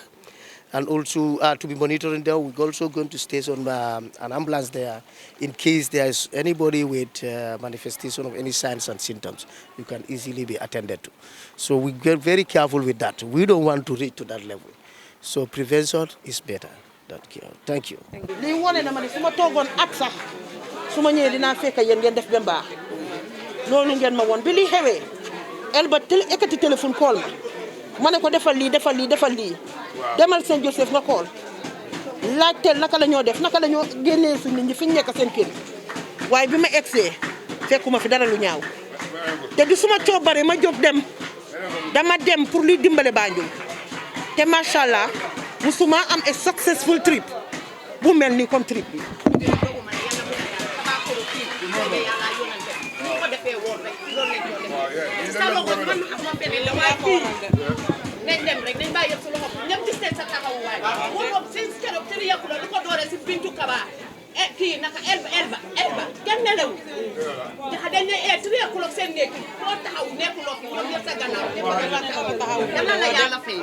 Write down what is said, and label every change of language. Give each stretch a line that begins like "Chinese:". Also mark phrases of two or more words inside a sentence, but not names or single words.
English: And also to be monitoring there, we're also going to station an ambulance there in case there is anybody with manifestation of any signs and symptoms. You can easily be attended to. So we get very careful with that. We don't want to reach to that level. So prevention is better than cure. Thank you.
Wolof: li wone na ma ne su ma toogoon at sax su ma ñëwee dinaa fekk yéen ngeen def ba mbaax loolu ngeen ma woon bi li xewee el ba ekkati téléphone call ma ne ko defal lii defal lii defal lii demal Saint Joseph nga xool laajteel naka la ñoo def naka la ñoo génnee suñ nit ñi fi ñu nekk seen kër waaye bi ma egsee fekkuma fi dara lu ñaaw te du suma coobare ma jóg dem dama dem pour luy dimbale Banjul te macha allah musuma am
English: a successful trip
Wolof: bu mel ni comme trip bi. nañ dem rek nañ bàyyi yëpp su loxo ñëpp gis nañ sa taxawaay moom seen keroog seen yàqu la lu ko dooree si Bintu Kaba kii naka elba kenn nelewu dañ ne tri yàqu la seen nekk foo taxaw nekkuloo fi ñoom yëpp sa gannaaw yàlla la yàlla fay